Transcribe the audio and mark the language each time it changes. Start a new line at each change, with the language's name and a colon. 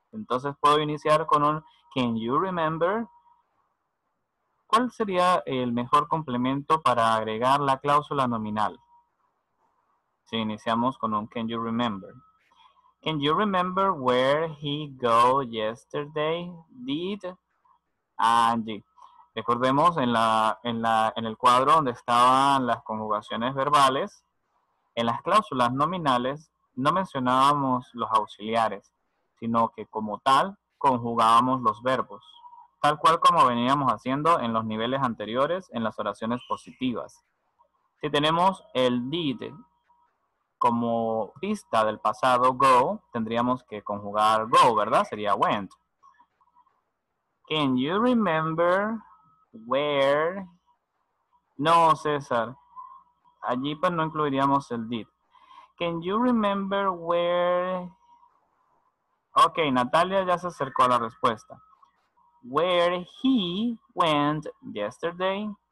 Spanish: Entonces puedo iniciar con un
English: can you remember?
Spanish: ¿Cuál sería el mejor complemento para agregar la cláusula nominal? Si iniciamos con un
English: can you remember. Can you remember where he go yesterday? Did Angie.
Spanish: Recordemos en el cuadro donde estaban las conjugaciones verbales, en las cláusulas nominales no mencionábamos los auxiliares, sino que como tal conjugábamos los verbos, tal cual como veníamos haciendo en los niveles anteriores en las oraciones positivas. Si tenemos el did como pista del pasado go, tendríamos que conjugar go, ¿verdad? Sería went.
English: Can you remember where?
Spanish: No, César. Allí pues no incluiríamos el did.
English: Can you remember where?
Spanish: Ok, Natalia ya se acercó a la respuesta.
English: Where he went yesterday.